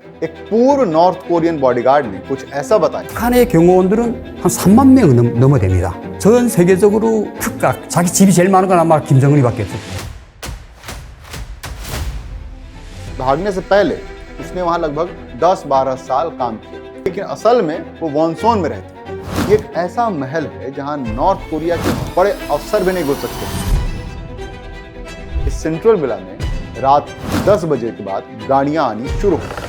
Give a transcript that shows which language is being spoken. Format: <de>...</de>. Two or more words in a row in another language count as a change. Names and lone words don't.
<hi>एक पूर्व</hi> <en>North Korean bodyguard</en> <hi>ने कुछ ऐसा बताया।</hi> <ko>북한의 경호원들은 한 3만 명 넘어 됩니다. 전 세계적으로 특각, 자기 집이 제일 많은 건 아마 김정은이 받겠죠.</ko> <hi>भागने से पहले उसने वहां लगभग 10-12 साल काम किया, लेकिन असल में वो वॉनसोन में रहते। ये एक ऐसा महल है जहां नॉर्थ कोरिया के बड़े अफसर भी नहीं घुस सकते। इस</hi> <en>central villa</en> <hi>में रात 10 बजे के बाद गाड़ियां आनी शुरू हो गई।</hi>